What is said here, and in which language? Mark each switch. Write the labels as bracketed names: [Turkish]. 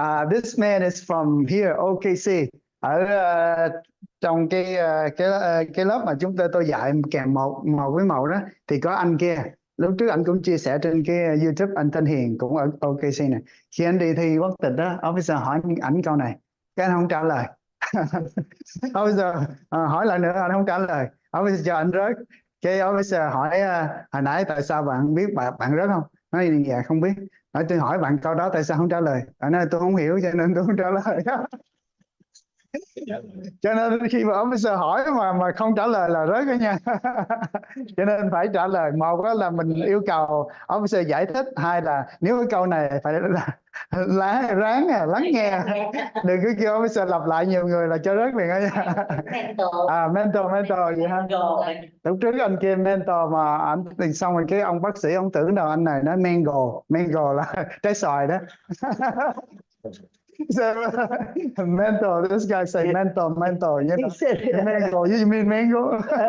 [English] This man is from here, OKC. [Vietnamese] Ở trong cái lớp mà tôi dạy kèm một với mẫu đó thì có anh kia. Lúc trước anh cũng chia sẻ trên cái YouTube, anh tên Hiền cũng ở OKC này. Khi anh đi thi quốc tịch đó, officer hỏi ảnh câu này, cái anh không trả lời. Officer hỏi lại nữa, anh không trả lời. Officer cho anh rớt. Cái officer hỏi hồi nãy tại sao bạn biết bạn rớt không? Nói dạ không biết. Nói tôi hỏi bạn câu đó tại sao không trả lời? Bạn nói tôi không hiểu cho nên tôi không trả lời. Cho nên khi mà officer hỏi mà không trả lời là rớt đó nha. Cho nên phải trả lời. Một đó là mình yêu cầu officer giải thích, hai là nếu cái câu này phải ráng lắng nghe, đừng cứ kêu officer lặp lại nhiều người là cho rớt liền đó nha. Mentor vậy ha. Lúc trước anh kia mentor mà anh thì xong rồi cái ông bác sĩ ông tưởng đâu anh này nói mango là trái xoài đó. [English] So, mentor, this guy say mentor, you know. Mango, you mean mango?